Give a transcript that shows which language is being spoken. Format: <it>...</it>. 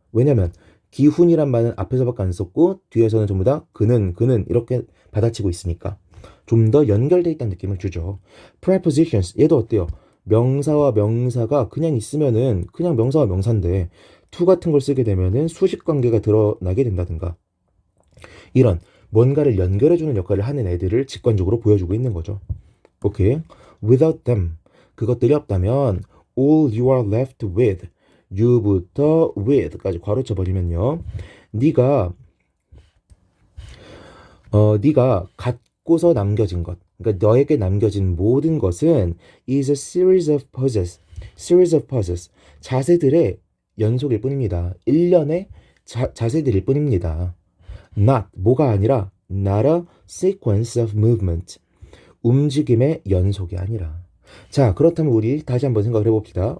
<ko>왜냐면 기훈이란 말은 앞에서밖에 안 썼고 뒤에서는 전부 다 그는 이렇게 받아치고 있으니까 좀 더 연결돼 있다는 느낌을 주죠. prepositions 얘도 어때요? 명사와 명사가 그냥 있으면은 그냥 명사와 명사인데 to 같은 걸 쓰게 되면은 수식 관계가 드러나게 된다든가 이런 뭔가를 연결해주는 역할을 하는 애들을 직관적으로 보여주고 있는 거죠. 오케이.</ko> <en>Without them</en> <ko>그것들이 없다면</ko> <en>all you are left with you부터 with까지</en> <ko>괄호쳐 버리면요. 네가 갖고서 남겨진 것 그러니까 너에게 남겨진 모든 것은</ko> <en>is a series of puzzles</en> <ko>자세들의 연속일 뿐입니다. 일련의 자세들일 뿐입니다. not 뭐가 아니라</ko> <en>not a sequence of movement</en> <ko>움직임의 연속이 아니라 자 그렇다면 우리 다시 한번 생각을 해봅시다.</ko>